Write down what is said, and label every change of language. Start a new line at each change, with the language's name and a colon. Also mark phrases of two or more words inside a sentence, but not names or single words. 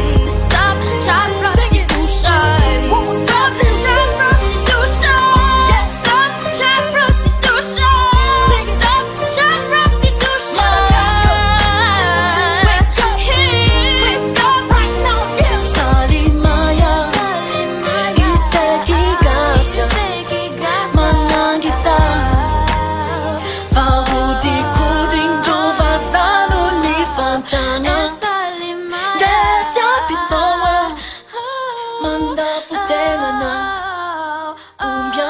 English: Stop child prostitution. Stop child prostitution. Yes, stop child prostitution. Stop child prostitution. Hey, stop right now. Yeah. Salimay.
Malagasy: Izy tseky gasya magnangy tsara. Fa hodikodindrô vaza no mivandragna. Ndre tsy ampitôgna mandafo tegna.